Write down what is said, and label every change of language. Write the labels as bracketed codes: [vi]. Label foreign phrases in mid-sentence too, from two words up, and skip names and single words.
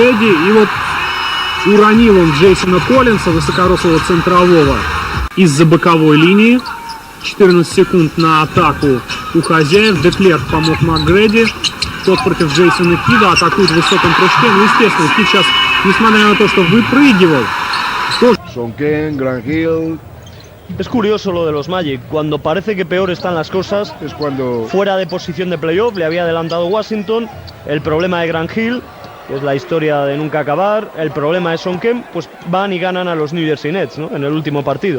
[ru] И вот уронил он Джейсона Коллинса, высокорослого центрового, из-за боковой линии. 14 секунд на атаку у хозяев. Деклерк помог McGrady. Тот против Джейсона Кида атакует в высоком прыжке. Ну, естественно, Кид сейчас, несмотря на то, что выпрыгивал, [es] Sonken, Granhill. Es curioso lo de los Magic. Cuando parece que peor están las cosas, es cuando fuera de posición de playoff, le había adelantado Washington. El problema de Granhill, que es la historia de nunca acabar. El problema de Sonken, pues van y ganan a los New Jersey Nets, ¿no? En el último partido.